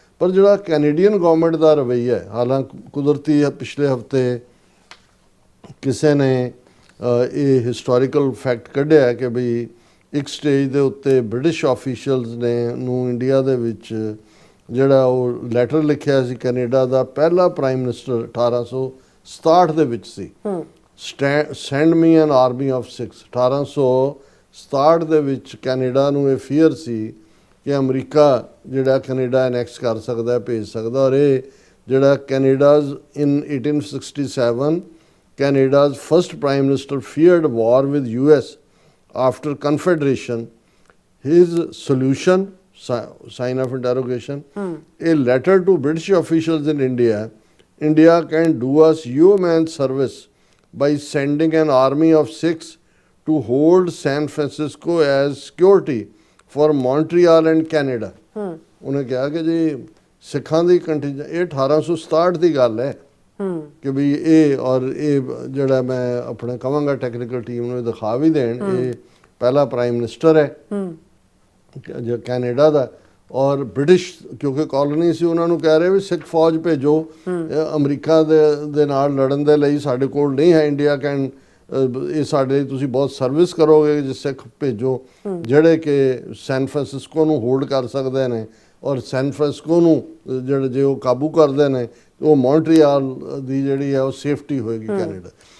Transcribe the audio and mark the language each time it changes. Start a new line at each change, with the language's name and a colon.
Punjabi: ਪਰ ਜਿਹੜਾ Canadian government ਦਾ ਰਵੱਈਆ ਹੈ, ਹਾਲਾਂਕਿ ਕੁਦਰਤੀ ਪਿਛਲੇ ਹਫ਼ਤੇ ਕਿਸੇ ਨੇ ਇਹ ਹਿਸਟੋਰੀਕਲ ਫੈਕਟ ਕੱਢਿਆ ਕਿ ਵੀ ਇੱਕ ਸਟੇਜ ਦੇ ਉੱਤੇ ਬ੍ਰਿਟਿਸ਼ ਆਫੀਸ਼ੀਅਲਸ ਨੇ ਨੂੰ ਇੰਡੀਆ ਦੇ ਵਿੱਚ ਜਿਹੜਾ ਉਹ ਲੈਟਰ ਲਿਖਿਆ ਸੀ, ਕੈਨੇਡਾ ਦਾ ਪਹਿਲਾ ਪ੍ਰਾਈਮ ਮਿਨਿਸਟਰ 1867 ਦੇ ਵਿੱਚ ਸੀ,
English: Send me an army of 6।
Punjabi: 1867 ਦੇ ਵਿੱਚ ਕੈਨੇਡਾ ਨੂੰ ਇਹ ਫੀਅਰ ਸੀ ਕਿ ਅਮਰੀਕਾ ਜਿਹੜਾ ਕੈਨੇਡਾ ਐਨੈਕਸ ਕਰ ਸਕਦਾ ਹੈ, ਭੇਜ ਸਕਦਾ। ਔਰ ਇਹ ਜਿਹੜਾ
English: Canada's in 1867 Canada's first prime minister feared war with US after confederation. His solution, sign of interrogation, a letter to British officials in India, India can do us yeoman's service by sending an army of 6 to hold San Francisco as security for Montreal and Canada.
Punjabi: ਉਹਨੇ ਕਿਹਾ ਕਿ ਜੀ ਸਿੱਖਾਂ ਦੀ ਕੰਟੀਜੈਂਟ, ਇਹ 1867 ਦੀ ਗੱਲ ਹੈ ਕਿ ਵੀ ਇਹ, ਔਰ ਇਹ ਜਿਹੜਾ ਮੈਂ ਆਪਣੇ ਕਹਾਂਗਾ ਟੈਕਨੀਕਲ ਟੀਮ ਨੂੰ ਦਿਖਾ ਵੀ ਦੇਣ, ਇਹ ਪਹਿਲਾ ਪ੍ਰਾਈਮ ਮਿਨਿਸਟਰ ਹੈ ਕੈਨੇਡਾ ਦਾ। ਔਰ ਬ੍ਰਿਟਿਸ਼ ਕਿਉਂਕਿ ਕਾਲੋਨੀ ਸੀ, ਉਹਨਾਂ ਨੂੰ ਕਹਿ ਰਹੇ ਵੀ ਸਿੱਖ ਫੌਜ ਭੇਜੋ ਅਮਰੀਕਾ ਦੇ ਨਾਲ ਲੜਨ ਦੇ ਲਈ, ਸਾਡੇ ਕੋਲ ਨਹੀਂ ਹੈ ਇੰਡੀਆ ਕੈਨ, ਇਹ ਸਾਡੇ ਤੁਸੀਂ ਬਹੁਤ ਸਰਵਿਸ ਕਰੋਗੇ ਜੇ ਸਿੱਖ ਭੇਜੋ ਜਿਹੜੇ ਕਿ ਸੈਨ ਫਰਾਂਸਿਸਕੋ ਨੂੰ ਹੋਲਡ ਕਰ ਸਕਦੇ ਨੇ, ਔਰ ਸੈਨ ਫਰਾਂਸਿਸਕੋ ਨੂੰ ਜਿਹੜੇ ਜੇ ਉਹ ਕਾਬੂ ਕਰਦੇ ਨੇ ਉਹ ਮੌਂਟਰੀਆਲ ਦੀ ਜਿਹੜੀ ਹੈ ਉਹ ਸੇਫਟੀ ਹੋਏਗੀ ਕੈਨੇਡਾ।